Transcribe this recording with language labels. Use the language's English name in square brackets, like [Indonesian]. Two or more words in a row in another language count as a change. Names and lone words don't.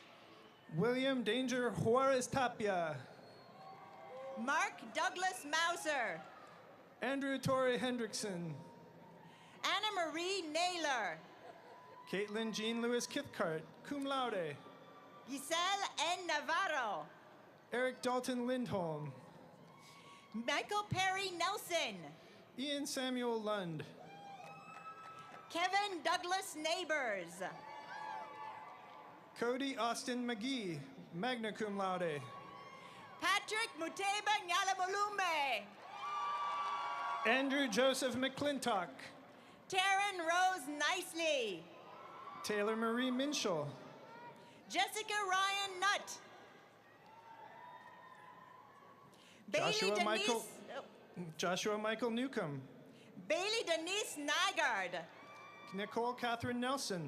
[English] William Danger Juarez Tapia. Mark Douglas Mauser. Andrew Torrey Hendrickson. Anna Marie Naylor. Caitlin Jean Lewis Kithcart, [Latin] cum laude. [English] Giselle N. Navarro. Eric Dalton Lindholm. Michael Perry Nelson. Ian Samuel Lund. Kevin Douglas Neighbors. Cody Austin McGee, [Latin] magna cum laude. [English] Patrick Muteba Nyalamulume. Andrew Joseph McClintock. Taryn Rose Nicely. Taylor Marie Minshall. Jessica Ryan Nutt. Joshua Michael Newcomb. Bailey Denise Nygaard. Nicole Catherine Nelson.